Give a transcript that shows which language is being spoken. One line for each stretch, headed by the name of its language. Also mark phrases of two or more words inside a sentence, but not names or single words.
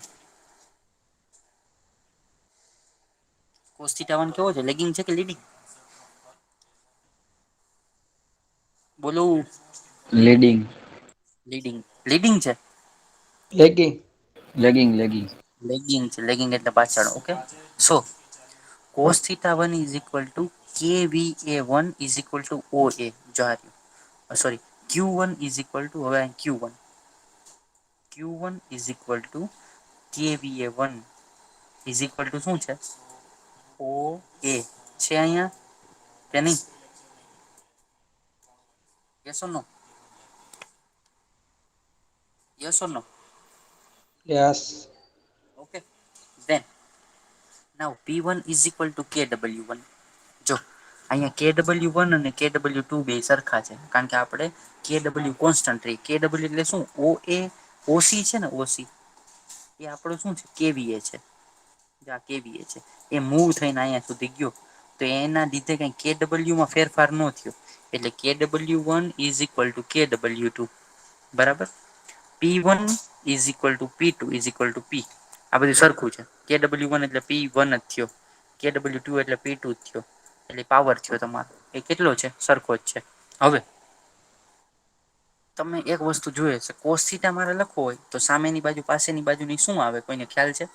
English: cos theta
Gujarati: 1 કેવો છે લેગિંગ છે કે લીડિંગ. બોલો. લીડિંગ. લીડિંગ લીડિંગ છે. લેગિંગ. લેગિંગ લેગિંગ. લેગિંગ છે લેગિંગ એટલે પાછળ
English: okay so cos theta 1 is equal to kVA1 is equal to OA સોરી Q1 is equal to હવે Q1 Q1 is equal to kVA1 is equal to
Gujarati: શું છે
English: OA
Gujarati: છે અહીંયા કે નહી.
English: yes or no. yes or no. યસ. okay then now P1 is equal to KW1
Gujarati: જો અહીંયા KW1 અને KW2 બે સરખા છે કારણ કે આપણે KW કોન્સ્ટન્ટ રહી KW એટલે શું OC છે ને OC એ આપણો શું છે KVA છે. કેવીએ છે એ મૂવ થઈને અહિયાં સુધી ગયો. તો એના લીધે કઈ KWમાં ફેરફાર ન થયો. એટલે
English: KW1 is equal to KW2
Gujarati: બરાબર.
English: P1 is equal to P2 is equal to P
Gujarati: આ બધું સરખું છે. KW1 એટલે P1 જ થયો KW2 એટલે P2 જ થયો. એટલે પાવર થયો તમારો એ કેટલો છે સરખો જ છે હવે તમે એક વસ્તુ જોઈ છે કોસ્થિતા મારે લખવો હોય તો સામેની બાજુ પાસેની બાજુ ની શું આવે કોઈને ખ્યાલ છે.